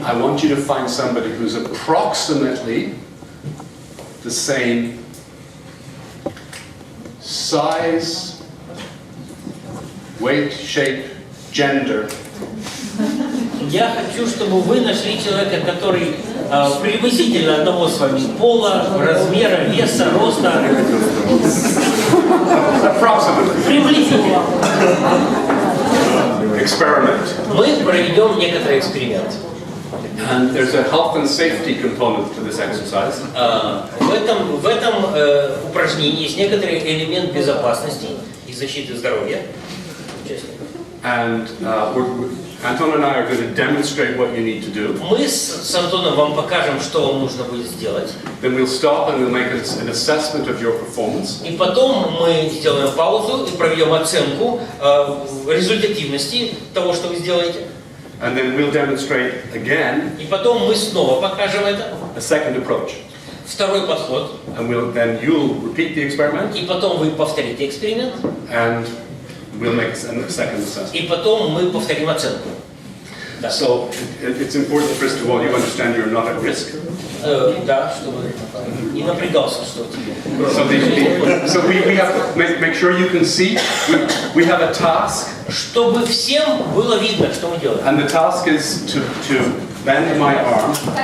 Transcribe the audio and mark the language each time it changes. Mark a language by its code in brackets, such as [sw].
[en] I want you to find somebody who's approximately the same size, weight, shape, gender. [ru] Я хочу, чтобы вы нашли человека, который приблизительно одного с вами пола, размера, веса, роста. [en] Approximately. [ru] Приблизительно. [en] Experiment. [ru] Мы проведем некоторый эксперимент. [en] And there's a health and safety component to this exercise. [ru] В этом упражнении есть некоторый элемент безопасности и защиты здоровья участников. [en] And Anton and I are going to demonstrate what you need to do. [ru] Мы с Антоном вам покажем, что вам нужно будет сделать. [en] Then we'll stop and we'll make an assessment of your performance. [ru] И потом мы сделаем паузу и проведем оценку результативности того, что вы сделаете. [en] And then we'll demonstrate again. [ru] И потом мы снова покажем это. [en] A second approach. [ru] Второй подход. [en] And then you'll repeat the experiment. [ru] И потом вы повторите эксперимент. [en] And we'll make a second assessment. [ru] И потом мы повторим оценку. Да. [en] So it's important, first of all, you understand you're not at risk. [ru] Да, чтобы не напрягался, что тебе. [en] So we have to make sure you can see. We have a task. [ru] Чтобы всем было видно, что мы делаем. [en] And the task is to bend my arm.